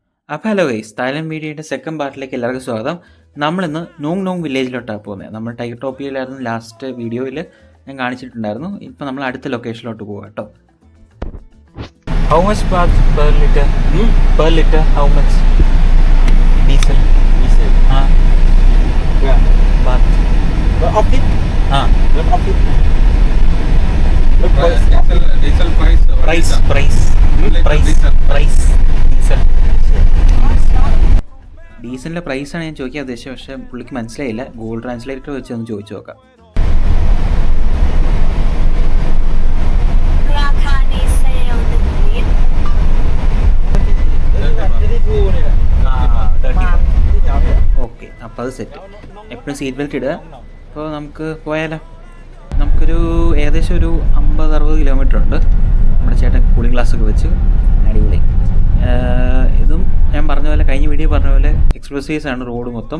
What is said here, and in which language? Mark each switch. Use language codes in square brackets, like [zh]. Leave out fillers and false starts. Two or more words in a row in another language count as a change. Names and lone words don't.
[ml] അപ്പോൾ [en] hello guys, [ml] തായ്ലൻഡ് മീഡിയയുടെ സെക്കൻഡ് പാർട്ടിലേക്ക് എല്ലാവർക്കും സ്വാഗതം. നമ്മളിന്ന് നോങ് നോങ് വില്ലേജിലോട്ടാണ് പോകുന്നത്. നമ്മൾ ടൈറ്റോപ്പിയയിലായിരുന്നു ലാസ്റ്റ് വീഡിയോയിൽ ഞാൻ കാണിച്ചിട്ടുണ്ടായിരുന്നു. ഇപ്പോൾ നമ്മൾ അടുത്ത ലൊക്കേഷനിലോട്ട് പോകാം കേട്ടോ. [en] How much baht per liter? Per liter how much diesel? [ml] ആ ബാത്ത് [en] Off it. [ml] ആ [en] Not off it. Diesel price. price price price price diesel [ml] ഡീസലിൻ്റെ പ്രൈസാണ് ഞാൻ ചോദിക്കാൻ ഉദ്ദേശിച്ചത്. പക്ഷേ പുള്ളിക്ക് മനസ്സിലായില്ല. ഗൂഗിൾ ട്രാൻസ്ലേറ്റർ വെച്ച് ഒന്ന് ചോദിച്ചു നോക്കാം. [th] ราคาดีเซล 1 ลิตร [ml] ഓക്കെ, അപ്പോൾ അത് സെറ്റ്. എപ്പോഴും [en] seat belt [ml] ഇടുക. അപ്പോൾ നമുക്ക് പോയാലോ? നമുക്കൊരു ഏകദേശം ഒരു 50-60 കിലോമീറ്റർ ഉണ്ട്. നമ്മുടെ ചേട്ടൻ കൂളിംഗ് ഗ്ലാസ്സൊക്കെ വെച്ച് അടിപൊളി. ഇതും ഞാൻ പറഞ്ഞ പോലെ, കഴിഞ്ഞ വീഡിയോ പറഞ്ഞ പോലെ [en] express ways [ml] ആണ് റോഡ് മൊത്തം.